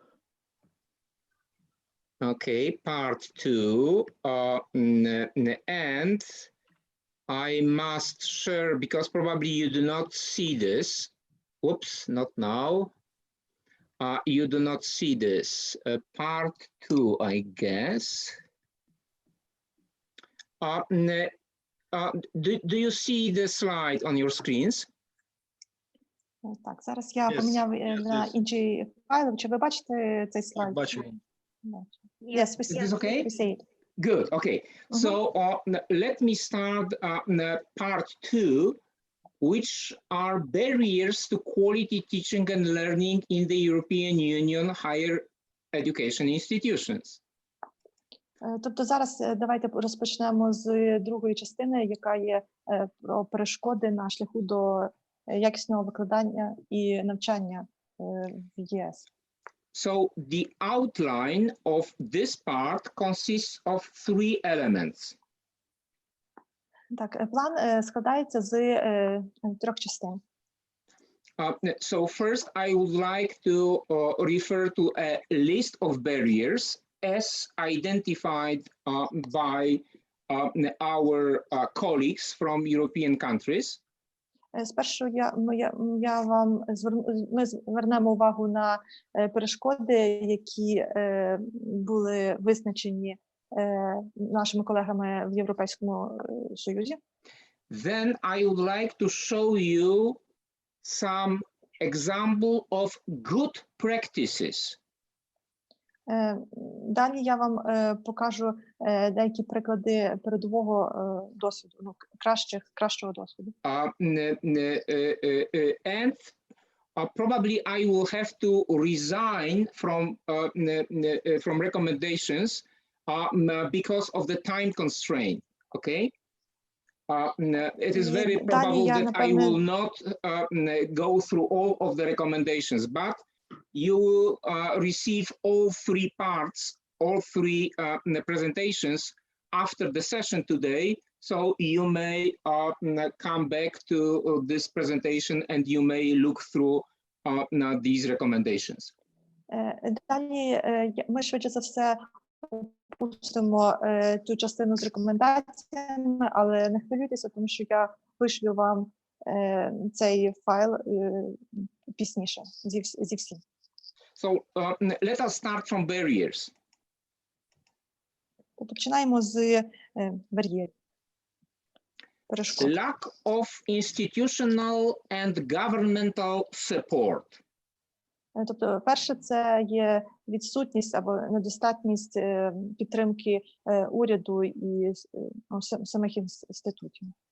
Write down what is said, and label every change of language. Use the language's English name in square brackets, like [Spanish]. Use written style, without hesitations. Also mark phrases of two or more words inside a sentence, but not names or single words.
[English] Okay, part 2, and I must share, because probably you do not see this. Whoops, not now. You do not see this. Part 2, I guess. Do you see the slide on your screens? [Ukrainian] Так, зараз я поміняв на інший файл. Чи ви бачите цей слайд? Бачу. [English] Yes, we see. Is this okay? We see it. Good, okay. So let me start part 2, which are barriers to quality teaching and learning in the European Union higher education institutions. [Ukrainian] Тобто зараз давайте розпочнемо з другої частини, яка є про перешкоди на шляху до якісного викладання і навчання в ЄС. [English] So the outline of this part consists of 3 elements. [Ukrainian] Так, план складається з 3 частин. [English] So first, I would like to refer to a list of barriers as identified by our colleagues from European countries. [Ukrainian] Спершу ми звернемо увагу на перешкоди, які були визначені нашими колегами в Європейському Союзі. [English] Then I would like to show you some example of good practices. [Ukrainian] Далі я вам покажу деякі приклади передового досвіду, кращого досвіду. [English] And probably I will have to resign from recommendations because of the time constraint. Okay. It is very probable that I will not go through all of the recommendations, but you will receive all 3 parts, all 3 presentations after the session today. So you may come back to this presentation and you may look through these recommendations. [Ukrainian] Далі ми швидше за все опустимо цю частину з рекомендаціями, але не хвилюйтеся, тому що я вишлю вам цей файл пізніше зі всім. [English] So let us start from barriers. [Ukrainian] Починаємо з бар'єрів. [English] Lack of institutional and governmental support. [Ukrainian] Тобто, перше, це є відсутність або недостатність підтримки уряду і самих інститутів.